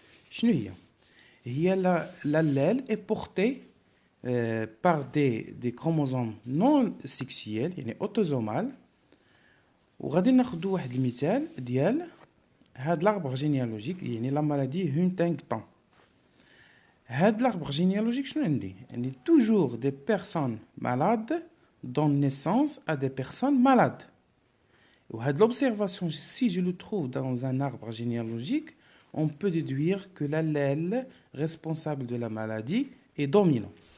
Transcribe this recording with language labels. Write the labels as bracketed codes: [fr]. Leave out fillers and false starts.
[fr] شنو هي l'allèle est porté par des chromosomes non sexuels يعني autosomales. [ar] وغادي ناخذ واحد المثال ديال هاد l'arbre généalogique يعني لا مالادي هونتينغتون. [fr] هاد l'arbre généalogique شنو عندي toujours des personnes malades donnent naissance à des personnes malades. L'observation, si je le trouve dans un arbre généalogique, on peut déduire que l'allèle responsable de la maladie est dominant.